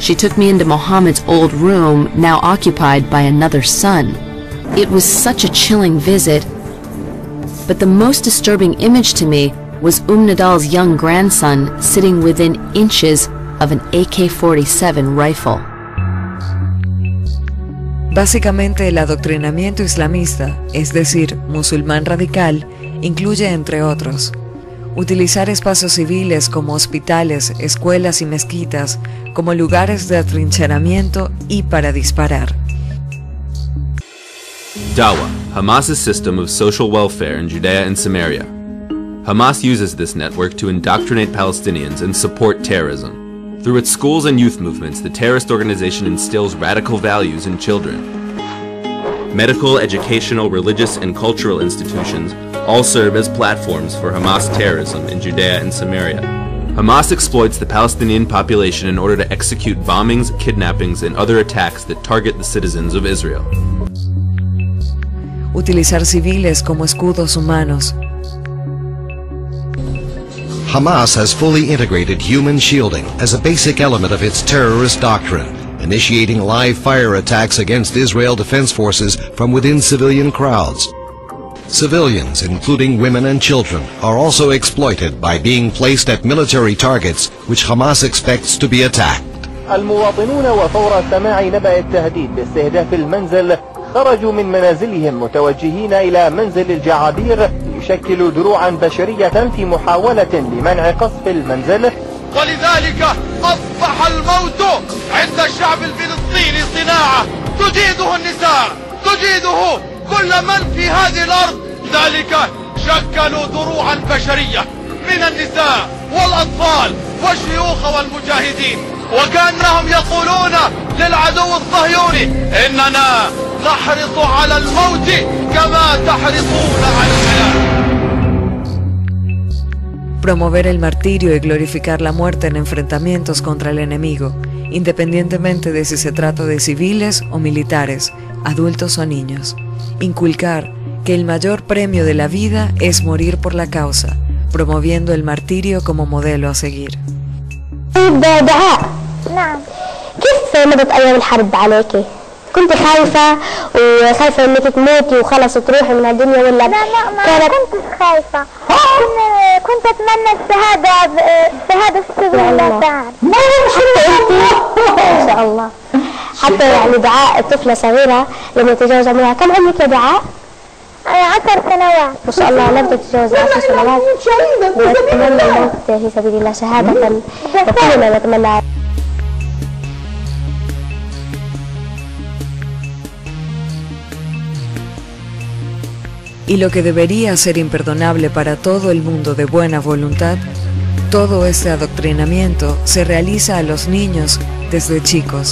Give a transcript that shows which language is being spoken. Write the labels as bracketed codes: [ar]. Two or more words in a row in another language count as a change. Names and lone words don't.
[en] She took me into Mohammed's old room, now occupied by another son. It was such a chilling visit, but the most disturbing image to me was Nadal's young grandson sitting within inches of an AK-47 rifle. [es] Básicamente, el adoctrinamiento islamista, es decir, musulmán radical, incluye, entre otros, utilizar espacios civiles como hospitales, escuelas y mezquitas como lugares de atrincheramiento y para disparar. [en] Dawa, Hamas's system of social welfare in Judea and Samaria. Hamas uses this network to indoctrinate Palestinians and support terrorism. Through its schools and youth movements, the terrorist organization instills radical values in children. Medical, educational, religious, and cultural institutions all serve as platforms for Hamas terrorism in Judea and Samaria. Hamas exploits the Palestinian population in order to execute bombings, kidnappings, and other attacks that target the citizens of Israel. [es] Utilizar civiles como escudos humanos. [en] Hamas has fully integrated human shielding as a basic element of its terrorist doctrine, initiating live fire attacks against Israel Defense Forces from within civilian crowds. Civilians, including women and children, are also exploited by being placed at military targets which Hamas expects to be attacked. [ar] المواطنون وفور سماع نبأ التهديد باستهداف المنزل خرجوا من منازلهم متوجهين إلى منزل الجعابير يشكل دروعا بشرية في محاولة لمنع قصف المنزل. ولذلك أصبح الموت عند الشعب الفلسطيني صناعة تجيده النساء، تجيده كل من في هذه الأرض. ذلك شكلوا دروعا بشرية من النساء والأطفال والشيوخ والمجاهدين، وكأنهم يقولون للعدو الصهيوني إننا نحرص على الموت كما تحرصون على الحياة. [es] Promover el martirio y glorificar la muerte en enfrentamientos contra el enemigo, independientemente de si se trata de civiles o militares, adultos o niños. Inculcar que el mayor premio de la vida es morir por la causa, promoviendo el martirio como modelo a seguir. [ar] نعم. كيف مضت أيام الحرب عليكي؟ كنت خايفة وخايفة إنك تموتي وخلص تروحي من الدنيا ولا؟ لا ما كنتش خايفة. كنت أتمنى الشهادة في سبيل الله تعالى. ما شاء الله. حتى يعني دعاء الطفلة صغيرة لما تتجاوز عمرها، كم عمرك يا دعاء؟ 10 سنوات. ما شاء الله لم تتجاوز 10 سنوات. ونتمنى الموت في سبيل الله شهادة وكلنا نتمنى. [es] Y lo que debería ser imperdonable para todo el mundo de buena voluntad, todo este adoctrinamiento se realiza a los niños desde chicos.